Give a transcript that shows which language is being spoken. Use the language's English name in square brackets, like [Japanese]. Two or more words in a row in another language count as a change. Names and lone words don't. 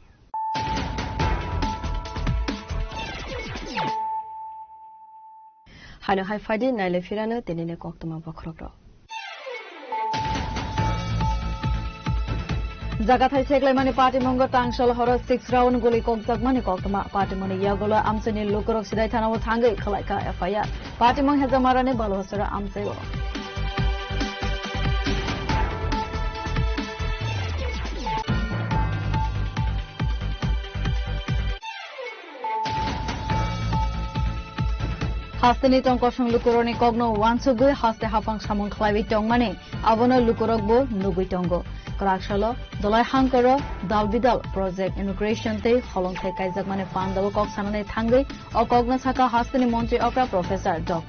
[Kok Borok] হাইনো হাই ফাইদি নাইলে ফিরানো তিনিনে ককতুমা বখরগ্র জায়গা থাই সেগলাইমানি পার্টিমঙ্গ তাংশল হর 6 রাউন্ড গুলি ককজাকমানি ককতুমা পার্টিমনি ইয়াগুলো আমসেনি লোকরক সিদাই থানাও থাঙ্গৈ খলাইকা এফআইআর পার্টিমং হেজামারানি বালহসরা আমসেও Hasteni tong kosong lukuroni kogno wansugui haste hapang samung khlaibi tong mane abono lukurokbo nubui tongo krakshalo dolai hangkoro dalbidal [English] project immigration [Kok Borok] te holong thai kaijak mane pandabo kok sanane thangai o kogna saka hasteni montri opera professor Dr.